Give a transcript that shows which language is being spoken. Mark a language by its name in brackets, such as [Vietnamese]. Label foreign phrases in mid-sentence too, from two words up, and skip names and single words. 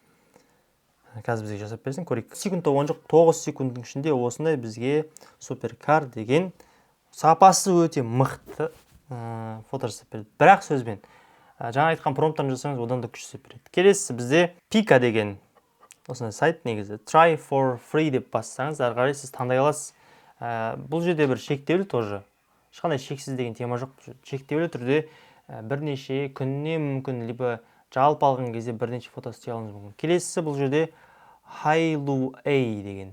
[Kazakh] Қазір бізге жасап берсін, көрейік. Секунд оған жоқ, 9 секундтың ішінде осындай бізге Supercar деген сапасы өте мықты фото жасап береді. Бірақ сөзбен жаңа айтқан промпттарын жасаңыз, одан да күш жасап береді. Келесі бізде Pika деген осындай сайт, негізі [English] Try for free [Kazakh] деп бассаңыз, ары қарай сіз таңдай аласыз. Бұл жерде бір шектеулі тоже. Ешқандай шексіз деген тема жоқ. Шектеулі түрде бірнеше күнне мүмкін, либо жалпы алған кезде бірнеше фото істей алуыңыз мүмкін. Келесісі бұл жерде Hailu A деген.